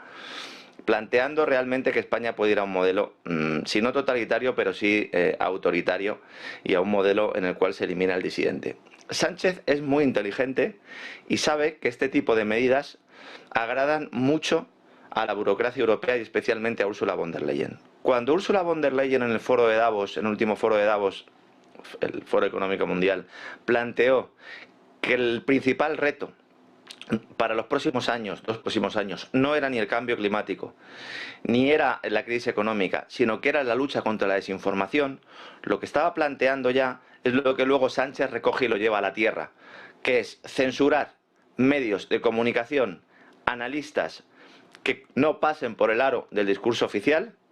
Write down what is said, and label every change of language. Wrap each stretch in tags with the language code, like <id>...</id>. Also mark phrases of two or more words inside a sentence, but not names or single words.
<es>Planteando realmente que España puede ir a un modelo, si no totalitario, pero sí autoritario, y a un modelo en el cual se elimina el disidente. Sánchez es muy inteligente y sabe que este tipo de medidas agradan mucho a la burocracia europea y especialmente a Ursula von der Leyen. Cuando Ursula von der Leyen en el foro de Davos, en el último foro de Davos, el Foro Económico Mundial, planteó que el principal reto para los próximos años, no era ni el cambio climático, ni era la crisis económica, sino que era la lucha contra la desinformación, lo que estaba planteando ya es lo que luego Sánchez recoge y lo lleva a la tierra, que es censurar medios de comunicación, analistas que no pasen por el aro del discurso oficial,</es>